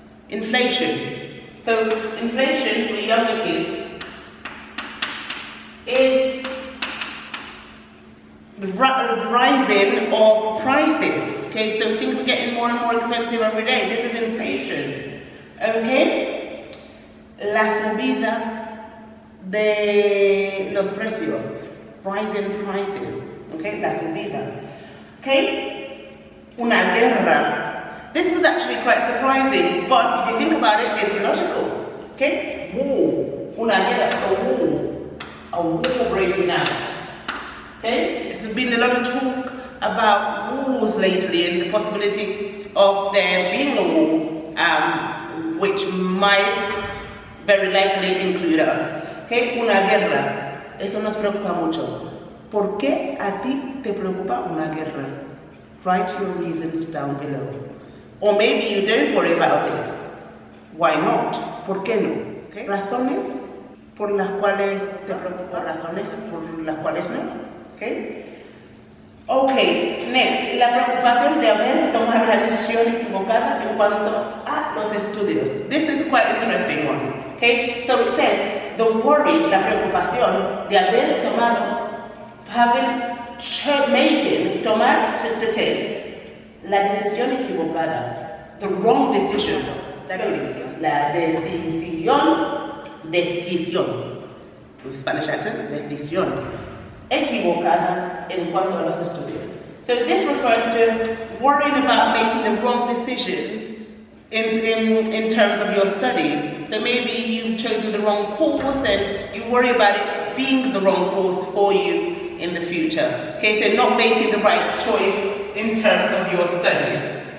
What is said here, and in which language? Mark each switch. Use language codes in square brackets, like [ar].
[en] Inflation. So inflation for the younger kids is the rising of prices. Okay, so things are getting more and more expensive every day. This is inflation. Okay? [es] La subida de los precios. [en] Rising prices. Okay, [es] la subida. [en] Okay? [es] Una guerra. [en] This was actually quite surprising, but if you think about it, it's logical. Okay? War. [es] Una guerra, [en] a war. A war breaking out. Okay? There's been a lot of talk about wars lately and the possibility of there being a war, which might very likely include us. [es] Okay? Una guerra. Eso nos preocupa mucho. ¿Por qué a ti te preocupa una guerra? [en] Write your reasons down below. Or maybe you don't worry about it. Why not? [es] ¿Por qué no? [en] Okay. [es] Razones por las cuales te preocupa, razones por las cuales no. Okay. Okay, next, la preocupación de haber tomado la decisión equivocada en cuanto a los estudios. [en] This is quite an interesting one. Okay, so it says the worry, [es] la preocupación de haber tomado, tomar, [en] to take. [es] La decisión equivocada, [en] the wrong decision, [es] la decisión, [en] with Spanish accent, [es] decisión, equivocada en cuanto a los estudios. [en] So this refers to worrying about making the wrong decisions in terms of your studies. So maybe you've chosen the wrong course and you worry about it being the wrong course for you in the future. Okay, so not making the right choice in terms of your studies.